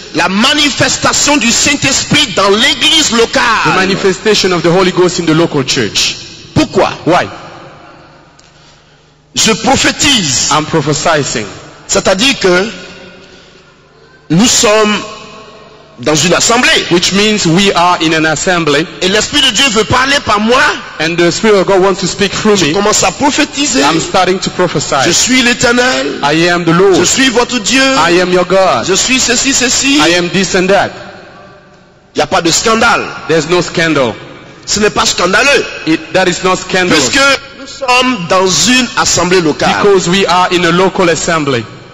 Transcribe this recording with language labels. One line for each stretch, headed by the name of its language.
French: La manifestation du Saint-Esprit dans l'église
English: The
French: locale.
English: manifestation of the Holy Ghost in the local church.
French: Pourquoi?
English: Why?
French: Je prophétise.
English: I'm prophesying.
French: C'est-à-dire que nous sommes dans une assemblée.
English: Which means we are in an assembly
French: Et l'Esprit de Dieu veut parler par moi.
English: and the Spirit of God wants to speak through
French: Je
English: me.
French: commence à prophétiser.
English: I'm starting to
French: Je
English: prophesy.
French: suis l'Éternel.
English: I am the
French: Je
English: Lord.
French: suis votre Dieu.
English: I am your God.
French: Je suis ceci, ceci.
English: I am this and that.
French: Il n'y a pas de scandale.
English: There's no scandal.
French: Ce n'est pas scandaleux.
English: That is not scandalous.
French: Puisque nous sommes dans une assemblée locale.
English: Because we are in a local assembly.